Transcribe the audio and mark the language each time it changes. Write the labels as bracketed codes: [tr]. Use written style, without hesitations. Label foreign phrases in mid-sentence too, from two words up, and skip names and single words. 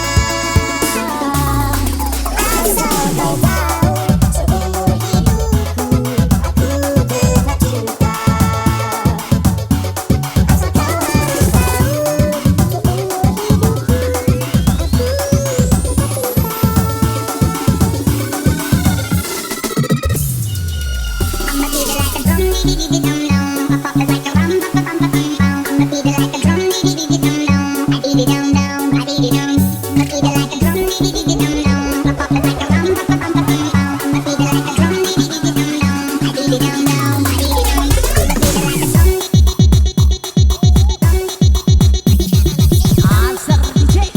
[id] Asal kau tahu, seumur hidupku aku tetap cinta. Asal kau harus tahu, seumur hidupku aku [en] I'ma beat it like a drum, dee dee dee dum dum. I pop it like a rum, pa pa pum pa pum pum. I'ma beat it like a drum, dee dee dee dum dum. I beat it dum dum, I beat it dum. I'ma beat it like a drum, dee dee dee dum dum. I pop it like a rum, pa pa pum pa pum pum. I'ma beat it like a drum, dee dee dee dum dum. I beat it dum dum, I beat it dum. I'ma beat it like a drum. Answer DJ.